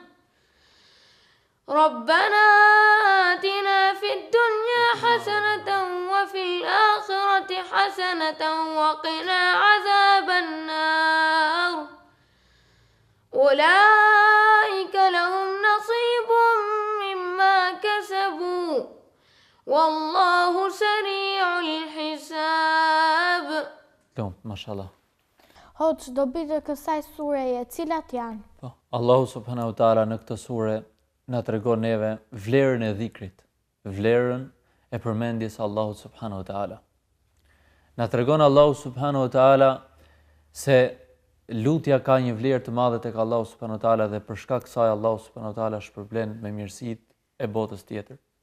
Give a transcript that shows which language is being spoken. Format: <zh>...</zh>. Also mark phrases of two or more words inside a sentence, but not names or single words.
<ar>ربنا آتنا في الدنيا حسنة وفي الآخرة حسنة وقنا عذاب النار أولئك لهم نصيب مما كسبوا والله سريع الحساب.</ar> <sq>Lumt, mashallah. Hoxh, dobit e kësaj sureje, cilat janë? Po, Allahu</sq> <ar>سبحانه وتعالى</ar> <sq>në këtë sure na tregon neve vlerën e dhikrit, vlerën e përmendjes Allahut</sq> <ar>سبحانه وتعالى.</ar> <sq>Na tregon Allahu</sq> <ar>سبحانه وتعالى</ar> <sq>se lutja ka një vlerë të madhe tek Allahu</sq> <ar>سبحانه وتعالى</ar> <sq>dhe për shkak kësaj Allahu</sq> <ar>سبحانه وتعالى</ar> <sq>shpërblen me mirësitë e botës tjetër.</sq>